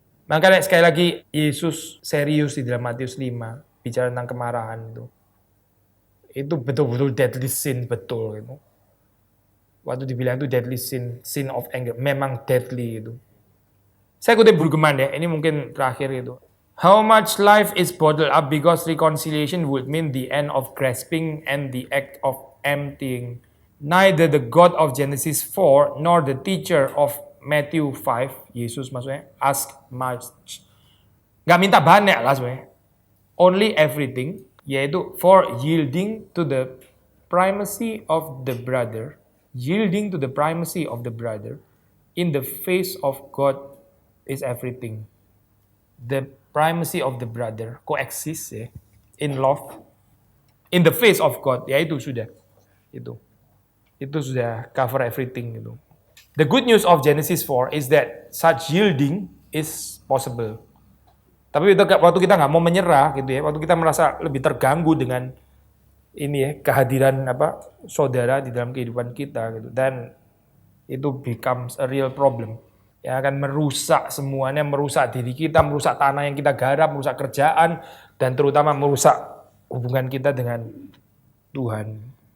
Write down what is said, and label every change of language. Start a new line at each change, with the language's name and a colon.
Indonesian: Makanya sekali lagi Yesus serius di dalam Matius 5 bicara tentang kemarahan itu. Itu betul-betul deadly sin betul itu. Waktu dibilang itu deadly sin,
English: sin of anger,
Indonesian: memang deadly itu. Saya kutip Burgeman ya, ini mungkin terakhir itu.
English: How much life is bottled up because reconciliation would mean the end of grasping and the act of emptying. Neither the God of Genesis 4 nor the teacher of Matthew 5,
Indonesian: Yesus maksudnya,
English: ask much.
Indonesian: Gak minta banyak lah sebenarnya.
English: Only everything, yaitu for yielding to the primacy of the brother, yielding to the primacy of the brother in the face of God is everything. The primacy of the brother coexist ya, in love, in the face of God,
Indonesian: ya itu sudah, itu sudah
English: cover everything gitu. The good news of Genesis 4 is that such yielding is possible.
Indonesian: Tapi waktu kita nggak mau menyerah gitu ya, waktu kita merasa lebih terganggu dengan ini ya kehadiran saudara di dalam kehidupan kita gitu, dan itu
English: becomes a real problem.
Indonesian: Yang akan merusak semuanya, merusak diri kita, merusak tanah yang kita garap, merusak kerjaan, dan terutama merusak hubungan kita dengan Tuhan.